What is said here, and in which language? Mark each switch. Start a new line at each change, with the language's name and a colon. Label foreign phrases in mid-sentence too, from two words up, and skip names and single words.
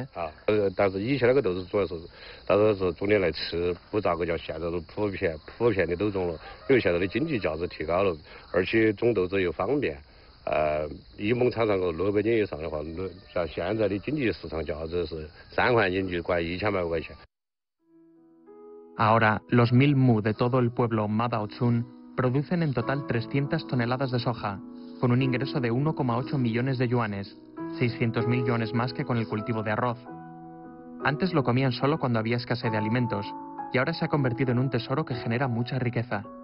Chinese: 啊，但是以前那个豆子主要是，大多是种的来吃，不咋个像现在都普遍的都种了，因为现在的经济价值提高了，而且种豆子又方便。1亩产上个600斤以上的话，像现在的经济市场价值是3块钱就快1000多块钱。
Spanish: Ahora, los Milmu de todo el pueblo Madaochun producen en total 300 toneladas de soja, con un ingreso de 1,8 millones de yuanes, 600.000 yuanes más que con el cultivo de arroz. Antes lo comían solo cuando había escasez de alimentos, y ahora se ha convertido en un tesoro que genera mucha riqueza.